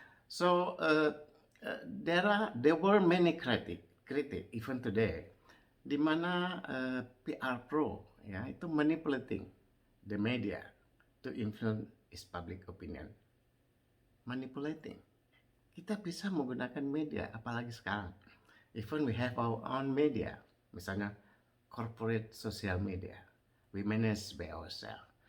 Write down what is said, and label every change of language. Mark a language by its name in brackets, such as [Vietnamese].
[English] So there were many critic even today, [Indonesian] di mana PR pro ya itu [English] manipulating the media to influence its public opinion. Manipulating. [Indonesian] Kita bisa menggunakan media, apalagi sekarang. [English] Even we have our own media, misalnya corporate social media, we manage by ourselves.